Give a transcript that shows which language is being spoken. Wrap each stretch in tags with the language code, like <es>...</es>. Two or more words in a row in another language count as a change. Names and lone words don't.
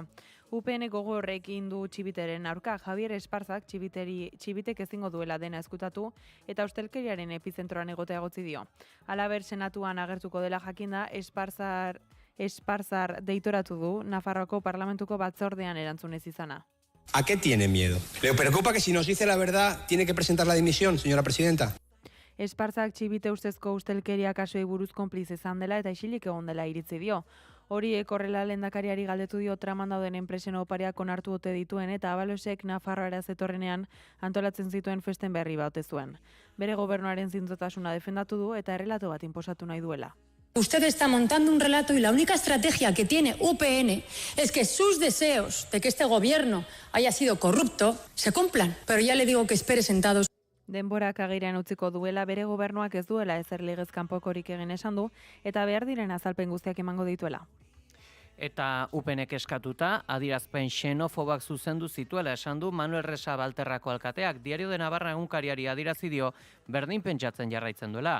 <eu>UPN gogorrekin du Txibiteren aurka. Javier Esparzak Txibitek ezingo duela dena ezkutatu eta ustelkeriaren epizentroan egotea egotzi dio. Halaber Senatuan agertuko dela jakinda, Esparzar deitoratu du Nafarroako parlamentuko batzordean erantzunez izana.</eu> <es>¿A qué tiene miedo? ¿Le preocupa que si nos dice la verdad tiene que presentar la dimisión, señora presidenta?</es> <eu>Esparzak Txibite ustezko ustelkeria kasuei buruz konpliz izan dela eta isilik egon dela iritzi dio. Horiek horrela lehendakariari galdetu dio traman dauden enpresen opariak onartu ote dituen eta Abalosek Nafarroara zetorrenean antolatzen zituen festen berri bat ote zuen. Bere gobernuaren zintzotasuna defendatu du eta errelato bat inposatu nahi duela.</eu> <es>Usted está montando un relato y la única estrategia que tiene UPN es que sus deseos de que este gobierno haya sido corrupto se cumplan. Pero ya le digo que espere sentados.</es> <eu>Denborak agerian utziko duela bere gobernuak ez duela ezer legez kanpokorik egin esan du eta behar diren azalpen guztiak emango dituela. Eta UPNek eskatuta, adierazpen xenofobak zuzendu zituela esan du Manuel Resa Balterrako alkateak. Diario de Navarra egunkariari adierazi dio berdin pentsatzen jarraitzen duela.</eu>